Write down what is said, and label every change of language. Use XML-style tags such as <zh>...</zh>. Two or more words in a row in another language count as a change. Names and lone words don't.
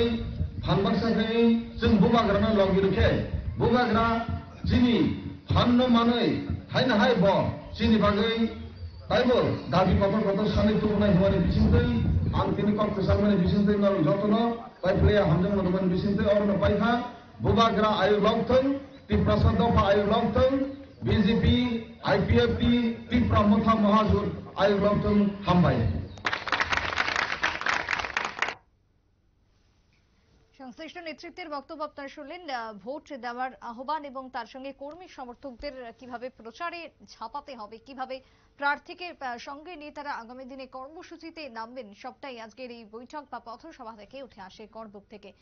<trp>फान बारसा खाय जों बुबाग्राना लगिरखे बुबाग्रा जिनि फाननो मानै हायना हाय ब जिनि बागै ताइबो दाबि कतर कतर सानै तुमनाय हुवानि बिसिंतै आं तिनि कत सालमानि बिसिंतै नाल जतन पाइप्लेया हामजों मनोमन बिसिंतै अरनो पाइखा बुबाग्रा आयु लंथों तिप्रासा दफा आयु लंथों बिजेपि आइपिएफटि तिप्रामथा महाजुर आयु लंथों हामबाय।</trp> <bn>সংশ্লিষ্ট নেতৃত্বের বক্তব্য আপনারা শুনলেন। ভোট দেওয়ার আহ্বান এবং তার সঙ্গে কর্মী সমর্থকদের কিভাবে প্রচারে ঝাঁপাতে হবে, কিভাবে প্রার্থীকে সঙ্গে নিয়ে তারা আগামী দিনে কর্মসূচিতে নামবেন, সবটাই আজকের এই বৈঠক বা পথসভা থেকে উঠে আসে করবুক থেকে।</bn>